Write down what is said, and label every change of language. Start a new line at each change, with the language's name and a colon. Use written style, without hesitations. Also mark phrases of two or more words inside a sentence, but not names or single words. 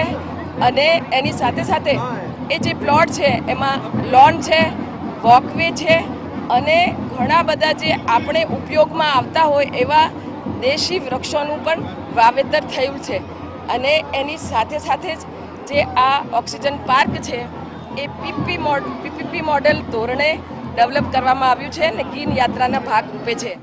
Gujarati: અને એની સાથે સાથે એ જે પ્લૉટ હૈ એમાં લૉન હૈ, વૉકવે હૈ અને ઘણા બધા જે આપણે ઉપયોગમાં આવતા હોય એવા દેશી વૃક્ષોનું પણ વાવેતર થયું છે। અને એની સાથે સાથે જે આ
English: oxygen park
Gujarati: હૈ એ
English: PPP model
Gujarati: ધોરણે ડેવલપ કરવામાં આવ્યું છે ને ગ્રીન યાત્રાના ભાગ રૂપે છે।